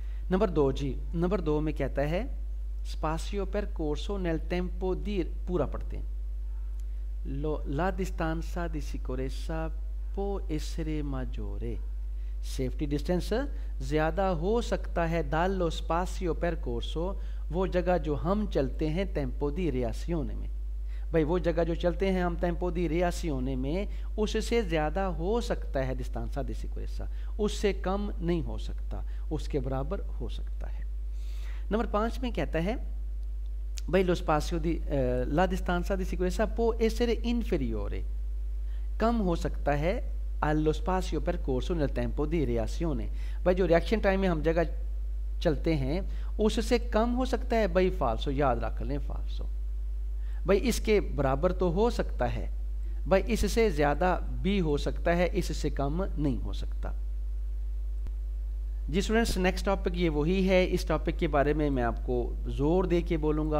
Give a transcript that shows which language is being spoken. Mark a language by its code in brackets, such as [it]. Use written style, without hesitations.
[hi] Number 2 जी, number 2 में कहता है [it] spazio percorso nel tempo di, [hi] पूरा पढ़ते हैं, [it] la distanza di sicurezza può essere maggiore, [hi] safety distance ज़्यादा हो सकता है [it] dallo spazio percorso, [hi] वो जगह जो हम चलते हैं tempo di reazione में। भाई वो जगह जो चलते हैं हम tempo di reazione में, उससे ज़्यादा हो सकता है distanza di sicurezza, उससे कम नहीं हो सकता, उसके बराबर हो सकता है। नंबर 5 में कहता है भाई [it] lo spazio di la distanza di sicurezza può essere inferiore, [hi] कम हो सकता है [it] allo spazio percorso nel tempo di reazione। [hi] भाई जो रिएक्शन टाइम में हम जगह चलते हैं उससे कम हो सकता है भाई, फाल्सो, याद रख लें फाल्सो। भाई इसके बराबर तो हो सकता है भाई, इससे ज़्यादा भी हो सकता है, इससे कम नहीं हो सकता। जी स्टूडेंट्स, नेक्स्ट टॉपिक ये वही है। इस टॉपिक के बारे में मैं आपको ज़ोर दे के बोलूँगा।